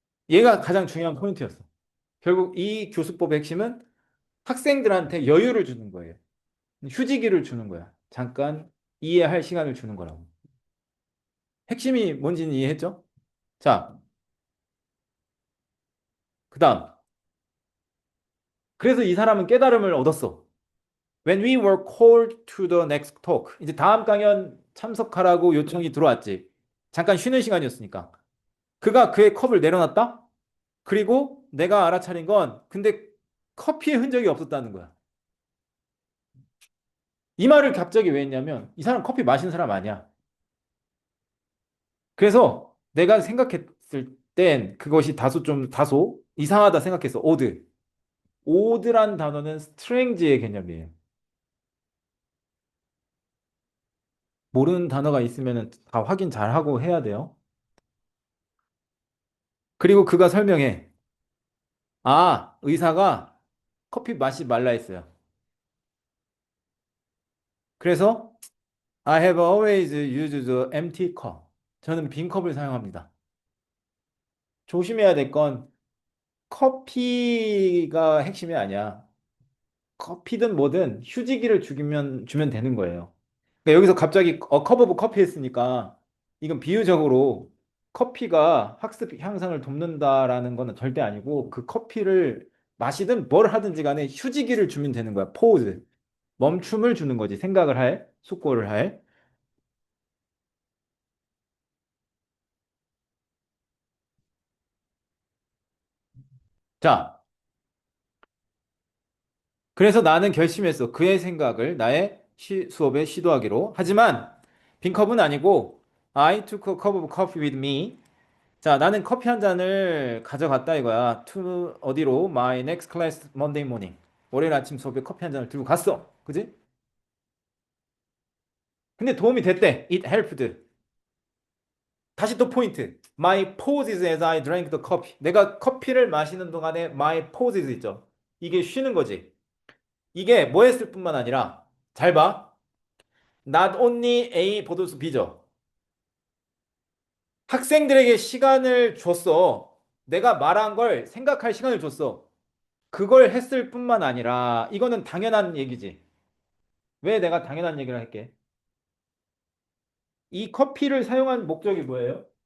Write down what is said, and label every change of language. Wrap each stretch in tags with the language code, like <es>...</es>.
<ko>얘가 가장 중요한 포인트였어. 결국 이 교수법의 핵심은 학생들한테 여유를 주는 거예요. 휴지기를 주는 거야. 잠깐 이해할 시간을 주는 거라고. 핵심이 뭔지는 이해했죠? 자, 그 다음. 그래서 이 사람은 깨달음을 얻었어.</ko> <en>When we were called to the next talk.</en> <ko>이제 다음 강연 참석하라고 요청이 들어왔지. 잠깐 쉬는 시간이었으니까. 그가 그의 컵을 내려놨다? 그리고 내가 알아차린 건 근데 커피의 흔적이 없었다는 거야. 이 말을 갑자기 왜 했냐면 이 사람 커피 마시는 사람 아니야. 그래서 내가 생각했을 땐 그것이 다소 이상하다 생각했어. 오드. 오드란 단어는 스트렝지의 개념이에요. 모르는 단어가 있으면 다 확인 잘 하고 해야 돼요. 그리고 그가 설명해. 아, 의사가 커피 마시지 말라 했어요. 그래서</ko> <en>I have always used the empty cup.</en> <ko>저는 빈 컵을 사용합니다. 조심해야 될 건 커피가 핵심이 아니야. 커피든 뭐든 휴지기를 주면 되는 거예요. 그러니까 여기서 갑자기</ko> <en>컵 오브 커피</en> <ko>했으니까 이건 비유적으로 커피가 학습 향상을 돕는다라는 거는 절대 아니고 그 커피를 마시든 뭘 하든지 간에 휴지기를 주면 되는 거야. 포즈. 멈춤을 주는 거지. 생각을 할, 숙고를 할. 자, 그래서 나는 결심했어. 그의 생각을 나의 수업에 시도하기로. 하지만 빈컵은 아니고</ko> <en>I took a cup of coffee with me.</en> <ko>자, 나는 커피 한 잔을 가져갔다 이거야. to 어디로?</ko> <en>My next class Monday morning.</en> <ko>월요일 아침 수업에 커피 한 잔을 들고 갔어. 그지? 근데 도움이 됐대.</ko> <en>It helped.</en> <ko>다시 또 포인트.</ko> <en>My poses as I drank the coffee.</en> <ko>내가 커피를 마시는 동안에</ko> <en>my poses</en> <ko>있죠. 이게 쉬는 거지. 이게 뭐 했을 뿐만 아니라 잘 봐.</ko> <en>Not only</en> <ko>A 보도수 B죠. 학생들에게 시간을 줬어. 내가 말한 걸 생각할 시간을 줬어. 그걸 했을 뿐만 아니라 이거는 당연한 얘기지. 왜 내가 당연한 얘기를 할게? 이 커피를 사용한 목적이 뭐예요?</ko>